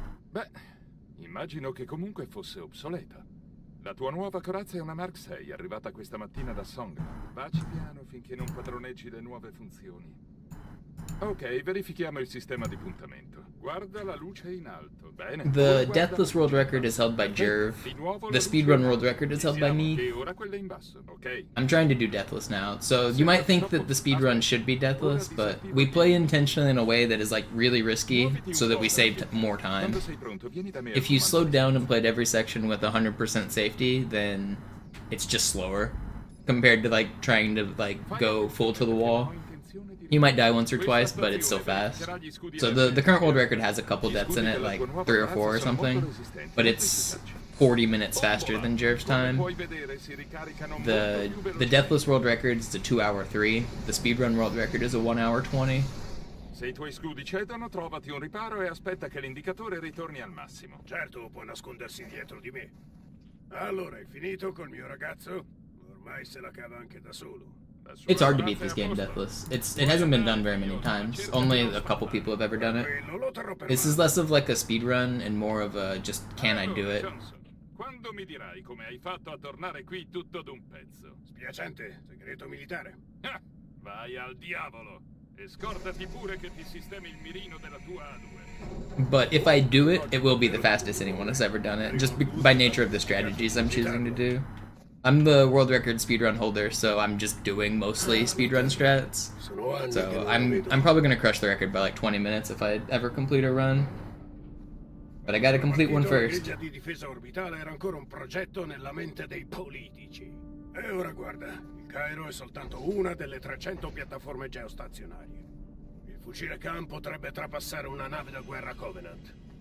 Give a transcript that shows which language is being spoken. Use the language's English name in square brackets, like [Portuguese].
[Italian] Beh, immagino che comunque fosse obsoleta. La tua nuova corazza è una Mark 6, arrivata questa mattina da Song. Baci piano finché non padroneggi le nuove funzioni. Ok, verifichiamo il sistema di puntamento. Guarda la luce in alto. Bene. [English] The Deathless world record is held by Jerv. The speedrun world record is held by me. I'm trying to do Deathless now, so you might think that the speedrun should be Deathless, but we play intentionally in a way that is like really risky so that we save more time. If you slowed down and played every section with 100% safety, then it's just slower compared to like trying to like go full to the wall. You might die once or twice, but it's still fast. So the current world record has a couple deaths in it, like 3 or 4 or something, but it's 40 minutes faster than Jerv's time. The Deathless world record is a 2-hour 3. The speedrun world record is a 1-hour 20. [Italian] Se I tuoi scudi cedono, trovati un riparo e aspetta che l'indicatore ritorni al massimo. Certo, può nascondersi dietro di me. Allora, hai finito col mio ragazzo? Ormai se la cava anche da solo. [English] It's hard to beat this game Deathless. It hasn't been done very many times. Only a couple people have ever done it. This is less of like a speedrun and more of a just can I do it. [Italian] Quando mi dirai come hai fatto a tornare qui tutto d'un pezzo? Spiacente, segreto militare. Vai al diavolo e scordati pure che ti sistemi il mirino della tua A2. [English] But if I do it, it will be the fastest anyone has ever done it, just by nature of the strategies I'm choosing to do. I'm the world record speedrun holder, so I'm just doing mostly speedrun strats. So I'm probably gonna crush the record by like 20 minutes if I ever complete a run. But I gotta complete one first. [Italian] La griglia di difesa orbitale era ancora un progetto nella mente dei politici. E ora guarda, il Cairo è soltanto una delle 300 piattaforme geostazionarie. Il fucile Khan potrebbe trapassare una nave da guerra Covenant.